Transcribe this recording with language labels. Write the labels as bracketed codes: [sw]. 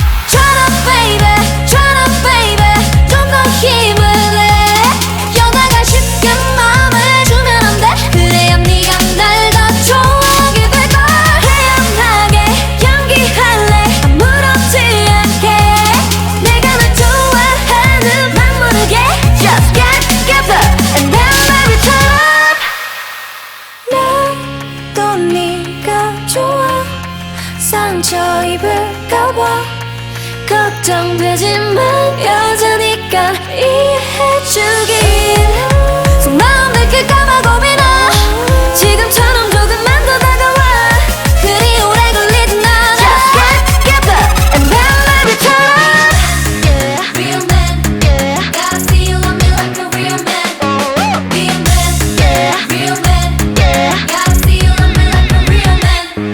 [en] Turn up baby [ko] 좀 더 힘을 내. 여자가 쉽게 마음을 주면 안 돼. 그래야 네가 날 더 좋아하게 될걸. 태연하게 연기할래 아무렇지 않게. 내가 널 좋아하는 막 모르게 [en] Just get together and then baby turn up. [ko] 나도 네가 좋아 상처 입을까봐 걱정되지만 여자니까 이해해주길. 속마음 들킬까봐 고민아 지금처럼 조금만 더 다가와. 그리 오래 걸리진 않아. [en] Just get together and then baby turn up. Yeah, real man, yeah. Gotta see you love me like a real man. Real man, yeah. Real man, yeah. Gotta see you love me like a real man.